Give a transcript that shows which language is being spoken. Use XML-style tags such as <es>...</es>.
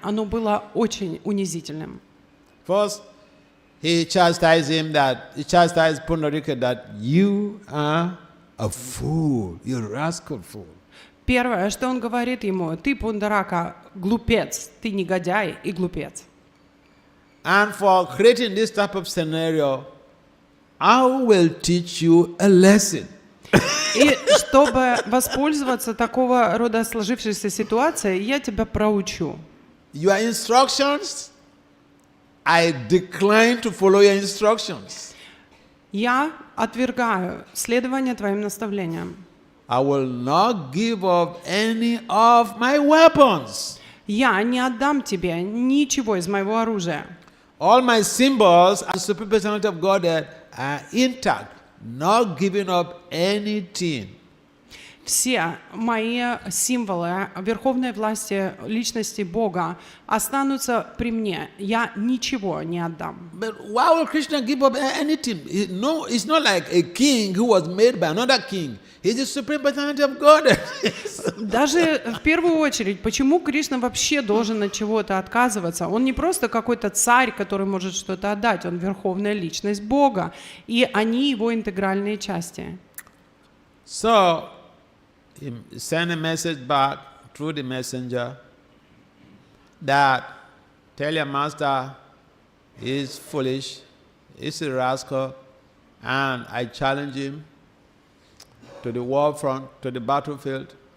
<ru>Оно было очень унизительным.</ru> <en>First, he chastised Pundarika that you are a fool, you're a rascal fool.</en> <ru>Первое, что он говорит ему: ты, Пундарака, глупец, ты негодяй и глупец.</ru> <en>And for creating this type of scenario, I will teach you a lesson.</en> <ru>И чтобы воспользоваться такого рода сложившейся ситуацией, я тебя проучу.</ru> <en>Your instructions, I decline to follow your instructions.</en> <ru>Я отвергаю следование твоим наставлениям.</ru> <en>I will not give up any of my weapons.</en> <ru>Я не отдам тебе ничего из моего оружия.</ru> <en>All my symbols as supreme personality of God are intact, not giving up anything.</en> <ru>Все мои символы верховной власти личности Бога останутся при мне. Я ничего не отдам.</ru> <en>But why will Krishna give up anything? No, it's not like a king who was made by another king. He's the supreme personality of God.</en> <ru>Даже в первую очередь, почему Кришна вообще должен от чего-то отказываться? Он не просто какой-то царь, который может что-то отдать. Он верховная личность Бога. И они его интегральные части.</ru> <en>So, he sent a message back through the messenger that tell your master he's foolish, he's a rascal, and I challenge him to the war front, to the battlefield.</en>